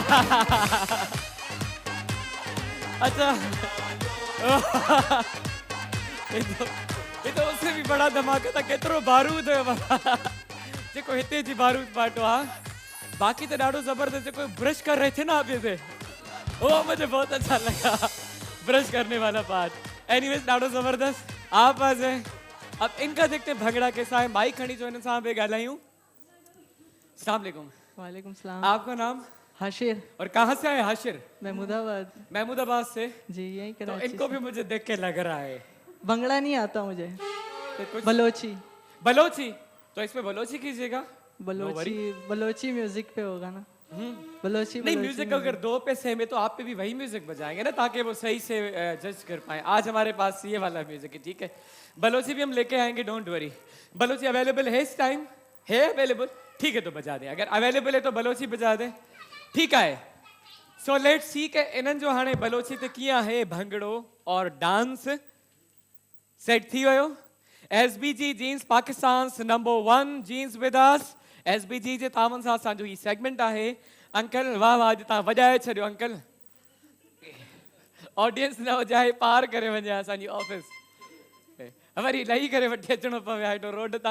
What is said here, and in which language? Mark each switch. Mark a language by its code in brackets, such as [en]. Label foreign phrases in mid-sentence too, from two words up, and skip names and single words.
[ur] اچھا، یہ تو اس سے بھی بڑا دھماکا تھا. [sd] केतिरो बारूद जेको हिते जी बारूद पाटो आहे। [ur] باقی تو [sd] ॾाढो जबरदस्त जेको [ur] برش کر رہے تھے نا آپ جیسے، وہ مجھے بہت اچھا لگا، برش کرنے والا پارٹ. [sd] एनीवेज ॾाढो जबरदस्त। [ur] آپ آ جائے، اب ان کا دیکھتے بھنگڑا کیسا ہے. [sd] माइक खणी जो इन सां बि ॻाल्हायूं। [ur] السلام علیکم. وعلیکم السلام. آپ کا نام हाशिर। اور کہاں سے آئے ہاشر? महमूदाबाद। محمودآباد سے? جی یہی तो कराची इनको से। بھی مجھے دیکھ کے لگ رہا ہے بنگلہ نہیں آتا مجھے, تو کچھ बलोची। بلوچی، تو اس میں بلوچی کیجیے گا. بلوچی بلوچی میوزک پہ ہوگا نا. बलोची नहीं, बलोची میوزک اگر 2 پیسے میں تو آپ پہ بھی وہی میوزک بجائیں گے نا، تاکہ وہ صحیح سے جج کر پائے. آج ہمارے پاس یہ والا میوزک ہے، ٹھیک ہے۔ بلوچی بھی ہم لے کے آئیں گے, [en] Don't worry. [ur] بلوچی اویلیبل ہے اس ٹائم? ہے اویلیبل؟ ٹھیک ہے، تو بجا دیں. اگر اویلیبل ہے تو بلوچی بجا دیں، ٹھیک ہے. [en] So let's see [sd] के इन्हनि जो हाणे बलोची ते कीअं आहे भंगड़ो और डांस सेट थी वियो। [en] SBG jeans Pakistan number 1 jeans with us. [sd] SBG जे तावन सां असांजो ही सेगमेंट आहे। अंकल वाह वाह, अॼु तव्हां वॼाए छॾियो अंकल। ऑडियंस न वॼाए पार करे वञे असांजी ऑफिस, वरी लही करे वठी अचणो पवे हेठो रोड तां।